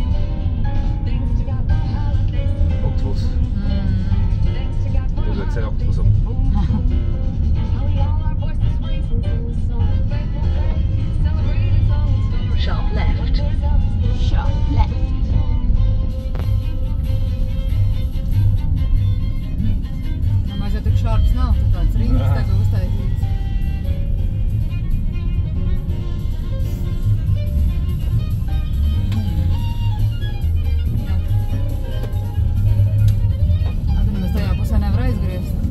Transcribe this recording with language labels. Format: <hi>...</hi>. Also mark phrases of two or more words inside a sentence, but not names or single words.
<lv>Octopus. Tur ir ceļ octopusam.</lv> <en>Sharp left. Sharp left.</en> <lv>Nemaz jau tik šārps nav, tad tāds rings tagad uztaisīts. Tad nemaz tajā pusē nevar aizgriezt.</lv>